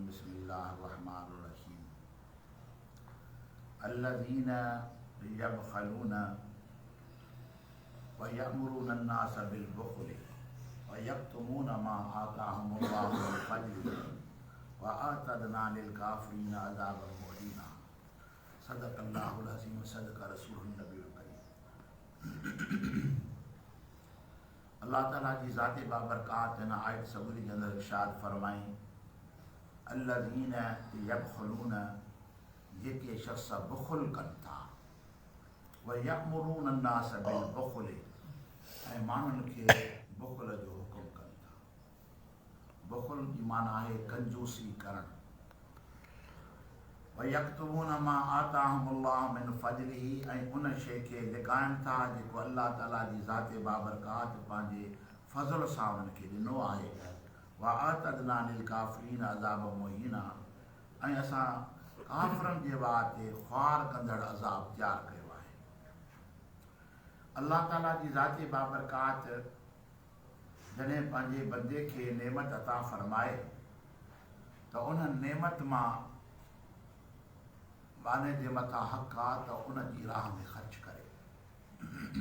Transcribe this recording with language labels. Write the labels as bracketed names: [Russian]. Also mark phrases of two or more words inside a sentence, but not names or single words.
[Arabic] بسم الله الرحمن الرحيم الذين يبخلون ويأمرون الناس بالبخل ويكتمون ما آتاهم الله من فضله وأعتدنا للكافرين عذابا مهينا. صدق الله العظيم وصدق رسوله النبي الكريم. [Sindhi] अल्लाह ताला जी ज़ात बाबरकात हिन आयत सबूरी जे अंदरि इरशाद फरमाई, [Arabic] الذين يبخلون, [Sindhi] जेके शख़्स बुख़ुल कनि था, [Arabic] ويأمرون الناس بالبخل, [Sindhi] ऐं माण्हुनि खे बुख़ुल जो हुकुम कनि था। बुख़ुल जी माना आहे कंजूसी करणु। [Arabic] ويكتمون ما آتاهم الله من فضله, [Sindhi] ऐं उन शइ खे लिकाइनि था जेको अल्लाह ताला जी ज़ात बाबरकात पंहिंजे फ़ज़ल सां उन्हनि खे ॾिनो आहे। [Arabic] وأعتدنا للكافرين عذابا مهينا, [Sindhi] ऐं असां काफ़िरनि जे वास्ते ख़्वार कंदड़ अज़ाब तयारु कयो आहे। अल्लाह ताला जी ज़ात बाबरकात जॾहिं पंहिंजे बंदे खे नेमत अता फ़रमाए त उन नेमत मां बाने जे मथां हक़ आहे त उन जी राह में ख़र्च करे।